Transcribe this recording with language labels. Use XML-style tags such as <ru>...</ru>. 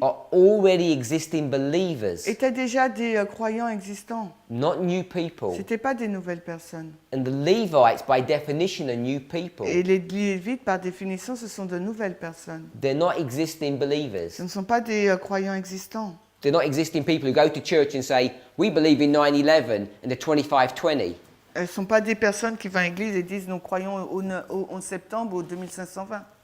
<en>are already existing believers,</en> <fr>étaient déjà des croyants existants.</fr> <en>not new people.</en> <fr>Ce n'étaient pas des nouvelles personnes.</fr> <en>And the Levites, by definition, are new people.</en> <fr>Et les Lévites, par définition, ce sont de nouvelles personnes.</fr> <en>They're not existing believers.</en> <fr>Ce ne sont pas des croyants existants.</fr> <en>They're not existing people who go to church and say, we believe in 9/11 and the 25/20.</en> <fr>Elles ne sont pas des personnes qui vont à l'église et disent nous croyons au 11 septembre ou au 2520.</fr>